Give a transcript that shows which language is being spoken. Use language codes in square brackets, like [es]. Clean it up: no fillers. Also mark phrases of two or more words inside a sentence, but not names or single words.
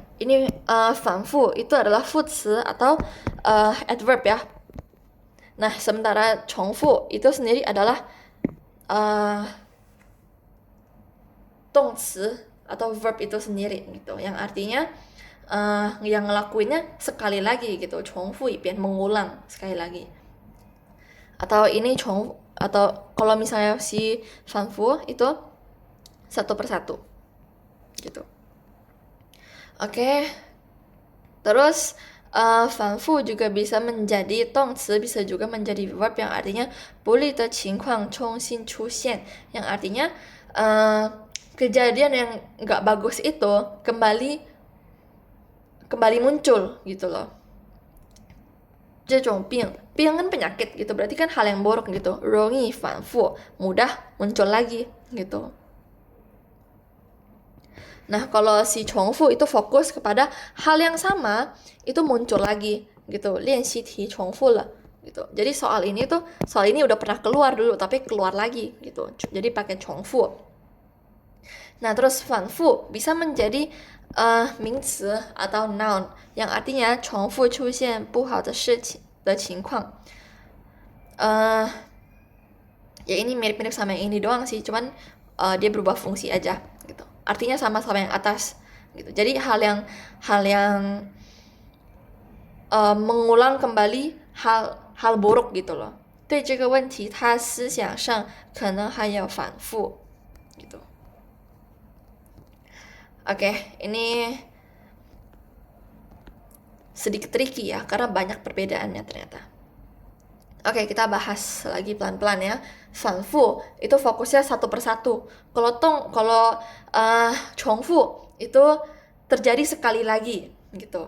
[id] Ini 反复 itu adalah 副词 atau adverb ya. Nah, sementara 重复 itu sendiri adalah 动词 atau verb itu sendiri gitu. Yang artinya yang ngelakuinnya sekali lagi gitu. [zh] 重复一遍, [id] mengulang sekali lagi. Atau ini 重, atau kalau misalnya si 反复 itu 1/1 gitu. Oke. Terus 反复 juga bisa menjadi 动词, bisa juga menjadi verb yang artinya [zh] 不利的情况重新出现, [id] yang artinya kejadian yang nggak bagus itu kembali muncul gitu loh. [zh] 这种病 [id] kan penyakit gitu, berarti kan hal yang buruk gitu. [zh] 容易反复, [id] mudah muncul lagi gitu. Nah, kalau si 重复 itu fokus kepada hal yang sama, itu muncul lagi gitu. [zh] 练习题重复了 gitu. [id] Jadi soal ini udah pernah keluar dulu, tapi keluar lagi gitu. Jadi pakai 重复. Nah, terus 反复 bisa menjadi 名词 atau noun, yang artinya [zh] 重复出现不好的事情的情况. [id] Ya ini mirip-mirip sama yang ini doang sih, cuman dia berubah fungsi aja gitu. Artinya sama-sama yang atas gitu. Jadi hal yang mengulang kembali hal buruk gitu loh. [zh] 对这个问题他思想上可能还有反复 gitu. [id] Oke, ini sedikit tricky ya karena banyak perbedaannya ternyata. Oke, kita bahas lagi pelan-pelan ya. 反复 itu fokusnya 1/1. Kalau 重复 itu terjadi sekali lagi gitu.